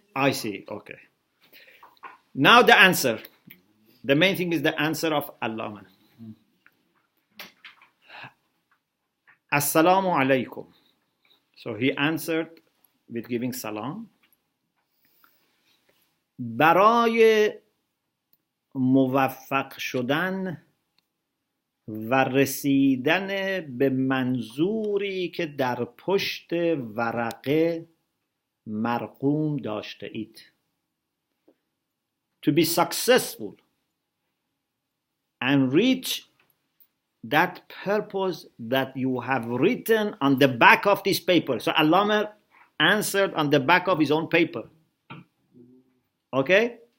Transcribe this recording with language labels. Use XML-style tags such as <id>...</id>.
<en>I see. Okay. Now the answer. The main thing is the answer of Allamah. Assalamu alaikum. So he answered with giving salam.</en> <fa>برای موفق شدن و رسیدن به منظوری که در پشت ورقه مرقوم داشته اید.</fa> <en>To be successful and reach that purpose that you have written on the back of this paper. So Allama answered on the back of his own paper. Okay?</en>